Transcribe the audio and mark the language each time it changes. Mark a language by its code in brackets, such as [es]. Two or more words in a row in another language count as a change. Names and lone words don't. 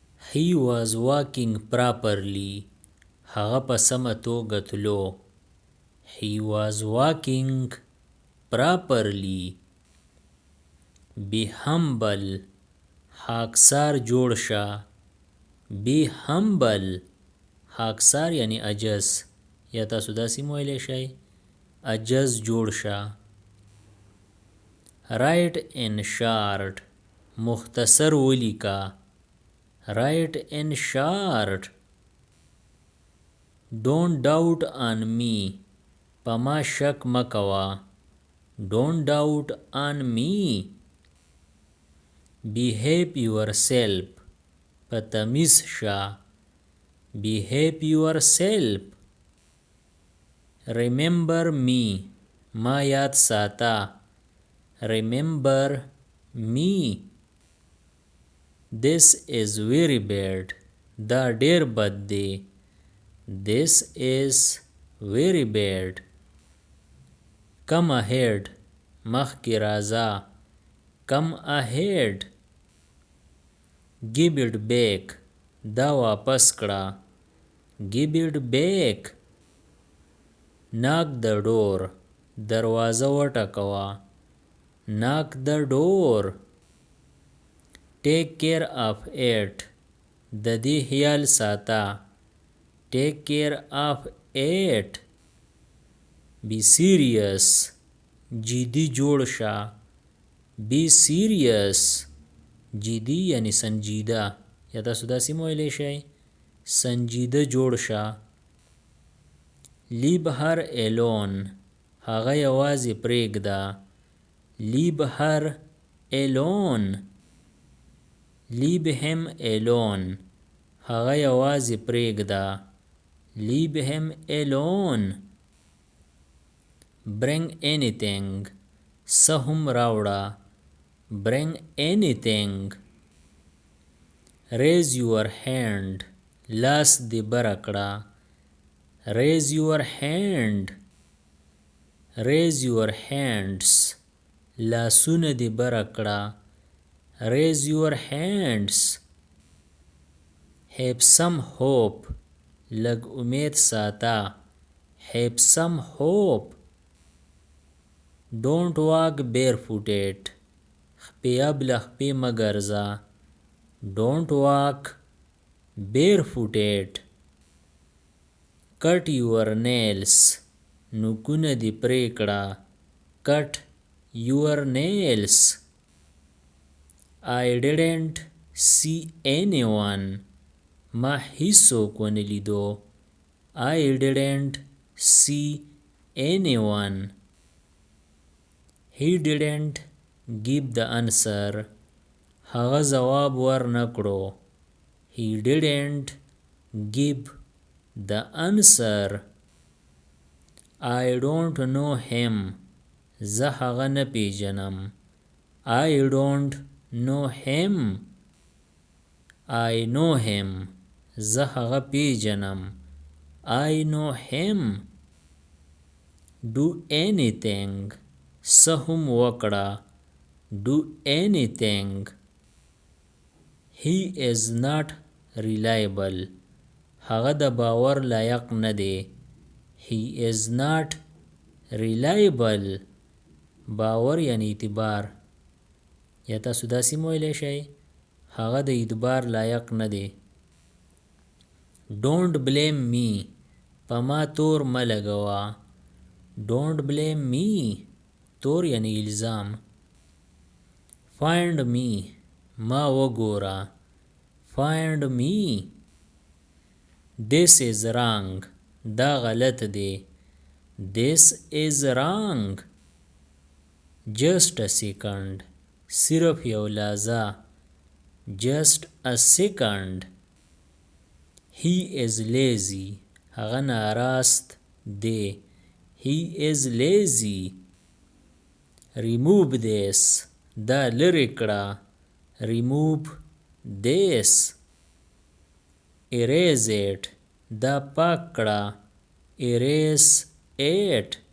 [en] He was walking properly. [ps] هغه په سمه توګه تلو. [en] He was walking properly. Be humble. [ps] خاکسار جوړ شه. [en] Be humble. [ps] خاکسار یعنی عجز. یا تاسو داسې مویلی شئ عجز جوړ شه. [en] Write in short. [ps] مختصر ولیکه. [en] Write in short. Don't doubt on me. [ps] په ما شک مکوه. [en] Don't doubt on me. Behave yourself. [ps] په تمیز شه. [en] Behave yourself. Remember me. [ps] ما یاد ساته. [en] Remember me. This is very bad. [ps] دا ډیر بد دی. [en] This is very bad. Come ahead. [ps] مخکې راځه. [en] Come ahead. Give it back. [ps] دا واپس کړه. [en] Give it back. Knock the door. [ps] دروازه وټکوه. [en] Knock the door. Take care of it. [ps] د دې خیال ساته. [en] Take care of it. Be serious. [ps] جدي جوړ شه. [en] Be serious. [ps] جدي یعنی سنجیده. یا تاسو داسې مویلی شئ سنجیده جوړ شه. [en] Leave her alone. [ps] هغه یوازې پرېږده. [en] Leave her alone. Leave him alone. [ps] هغه یوازې پرېږده. [en] Leave him alone. Bring anything. [ps] څه هم راوړه. [en] Bring anything. Raise your hand. [ps] لاس دې بره کړه. [en] Raise your hand. Raise your hands. [ps] لاسونه دې بره کړه. [en] Raise your hands. Have some hope. [ps] لږ امید ساته. [en] Have some hope. Don't walk barefooted. [ps] خپې ابله خپې مه ګرځه. [en] Don't walk barefooted. Cut your nails. [ps] نوکونه دې پرې کړه. [en] Cut your nails. I didn't see anyone. [ps] ما هیڅوک ونه لیدو. [en] I didn't see anyone. He didn't give the answer. [ps] هغه ځواب ورنکړو. [en] He didn't give the answer. I don't know him. [ps] زه هغه نه پیژنم. [en] I don't know him. I know him. [ps] زه هغه پیژنم. [en] I know him. Do anything. [ps] څه هم وکړه. [en] Do anything. He is not reliable. [ps] هغه د باور لایق نه دی. [en] He is not reliable. [ps] باور یعنی اعتبار. یا تاسو داسې مویلی شئ هغه د اعتبار لایق نه دی. [en] Don't blame me. [ps] په ما تور مه لګوه. [en] Don't blame me. [ps] تور یعنی الزام. [en] Find me. [ps] ما وګوره. [en] Find me. This is wrong. [ps] دا غلط دی. [en] This is wrong. Just a second. [ps] صرف یو لحظه. [en] Just a second. He is lazy. [ps] هغه ناراست دی. [en] He is lazy. Remove this. [ps] دا لرې کړه. [en] Remove this. Erase it. [ps] دا پاک کړه. [en] Erase it.